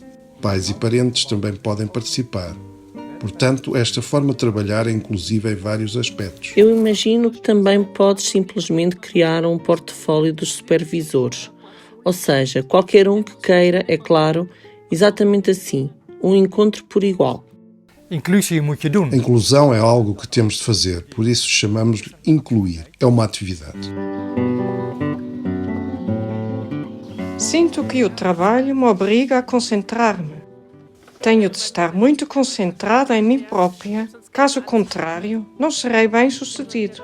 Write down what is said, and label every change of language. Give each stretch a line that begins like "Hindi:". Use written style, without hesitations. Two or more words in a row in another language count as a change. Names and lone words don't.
Portuguese: Pais e parentes também podem participar. Portanto, esta forma de trabalhar é inclusiva em vários aspectos. Eu imagino que também podes simplesmente criar um portfólio dos supervisores. Ou seja, qualquer um que queira, é claro, exatamente assim, um encontro por igual.
Dutch: Inclusie moet je doen.
Portuguese: A inclusão é algo que temos de fazer, por isso chamamos de incluir. É uma atividade. Sinto que o trabalho me obriga a concentrar-me. Tenho de estar muito concentrada em mim própria, caso contrário, não serei bem-sucedido.